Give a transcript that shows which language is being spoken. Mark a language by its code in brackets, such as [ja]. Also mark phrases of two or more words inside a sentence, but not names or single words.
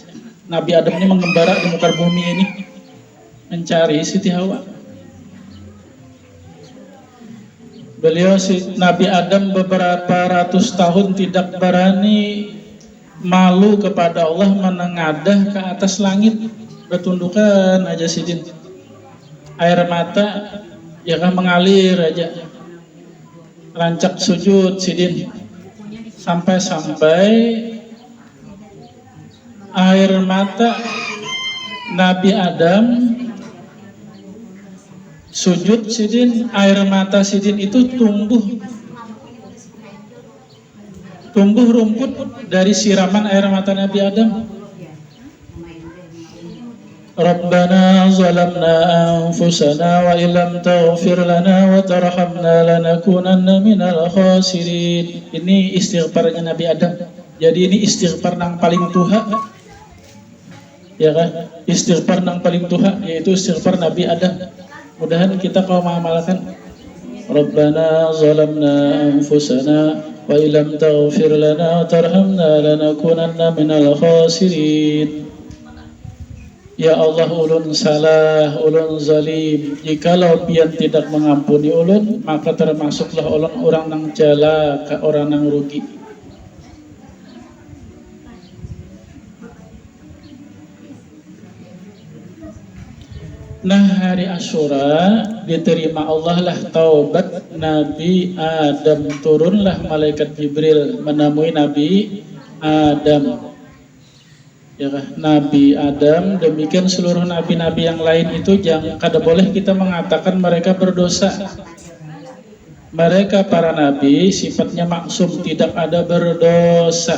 [id] Nabi Adam ini mengembara di muka bumi ini mencari Siti Hawa. Beliau Nabi Adam beberapa ratus tahun tidak berani, malu kepada Allah, menengadah ke atas langit, [bjn] bertundukan aja sidin. Air mata ya kan mengalir aja, rancak sujud sidin, sampai air mata Nabi Adam sujud sidin, air mata sidin itu tumbuh rumput dari siraman air mata Nabi Adam. [ar] ربنا ظلمنا أنفسنا وإن لم تغفر لنا وترحمنا لنكونن من الخاسرين. [bjn] Ini istighfarnya Nabi Adam. Jadi ini istighfar yang paling tuha. Ya kan? Istighfar yang paling tuha yaitu istighfar Nabi Adam. Mudahan kita kau mengamalkan. [ar] ربنا ظلمنا أنفسنا وإن لم تغفر لنا وترحمنا لنكونن من الخاسرين. يا الله, [bjn] ulun salah, ulun zalim. Jikalau pian tidak mengampuni ulun, maka termasuklah ulun orang nang celaka, orang nang rugi. Nah, hari Asyura diterima Allah lah taubat Nabi Adam. [id] Turunlah malaikat Jibril menemui Nabi Adam. [bjn] Ya Nabi Adam, demikian seluruh nabi-nabi yang lain itu jangan kada boleh kita mengatakan mereka berdosa. [id] Mereka para nabi sifatnya maksum, tidak ada berdosa.